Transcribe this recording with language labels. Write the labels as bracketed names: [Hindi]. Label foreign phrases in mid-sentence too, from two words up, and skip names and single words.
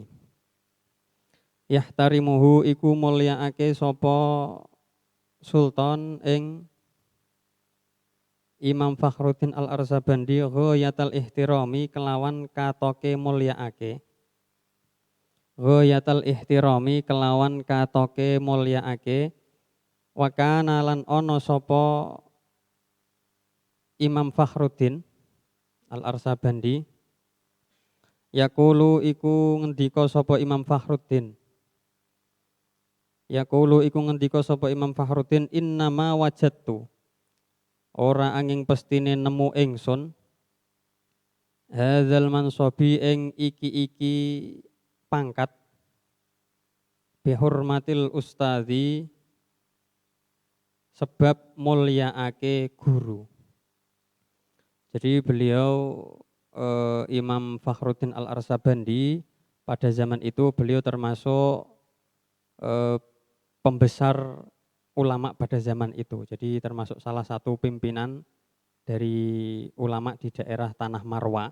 [Javanese] Yahtarimuhu iku mulyaake sapa sultan ing Imam Fakhruddin Al-Arsabandi [Arabic] غاية الاحترام [Javanese] kelawan katoke mulyaake. [Arabic] غاية الاحترام [Javanese] kelawan katoke mulyaake. [Arabic] وكان [Javanese] lan ana sapa Imam Fakhruddin Al-Arsabandi yaqulu iku ngendika sapa Imam Fakhruddin. Yaqulu iku ngendika sapa Imam Fakhruddin [Arabic] إنما وجدت [Javanese] ora angin pestine nemu ingsun [Arabic] هذا المنصب [Javanese] ing iki pangkat [Arabic] بحرمة الأستاذ [Javanese] sebab mulyaake guru. [Indonesian] Jadi beliau Imam Fakhruddin Al-Arsabandi pada zaman itu beliau termasuk pembesar ulama pada zaman itu. Jadi termasuk salah satu pimpinan dari ulama di daerah Tanah Marwa.